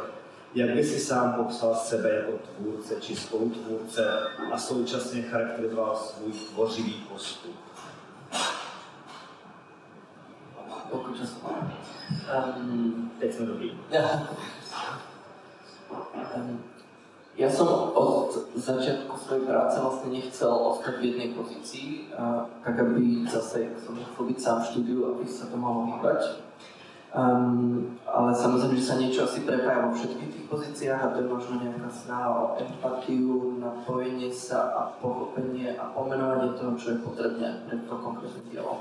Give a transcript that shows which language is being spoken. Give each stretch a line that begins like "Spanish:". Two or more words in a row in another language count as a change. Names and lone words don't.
Czech: Jak by si sám popsal sebe jako tvůrce či spolutvůrce a současně charakterizoval svůj tvořivý postup? Pokud času. Teď jsme dobrý.
Slovak: Ja som od začiatku svojej práce vlastne nechcel ostať v jednej pozícii, tak aby zase, jak som nechcel byť sám v štúdiu, aby sa to mohlo hýbať. Ale samozrejme, že sa niečo asi prepája vo všetkých tých pozíciách a to je možno nejaká snaha o empatiu, napojenie sa a pochopenie a pomenovanie toho, čo je potrebné pre to konkrétne dielo.